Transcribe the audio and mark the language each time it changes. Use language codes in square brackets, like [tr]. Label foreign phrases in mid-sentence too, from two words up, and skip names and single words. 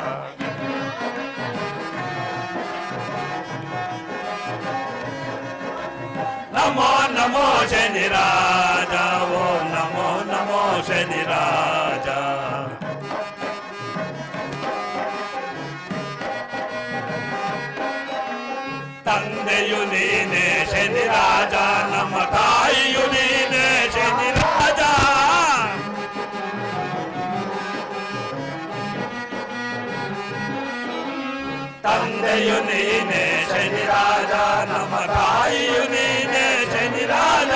[sa] नमो नमो शनि राजा, वो नमो नमो शनि राजा. [kn] ತಂದೆಯು ನೀನೆ ಶನಿ ರಾಜ, ನಮ್ಮ ತಾಯಿಯು ನೀನೆ ಶನಿ ರಾಜ. ತಂದೆಯು ನೀನೆ ಶನಿ ರಾಜ, ನಮ್ಮ ತಾಯಿಯು ನೀನೆ ಶನಿ ರಾಜ.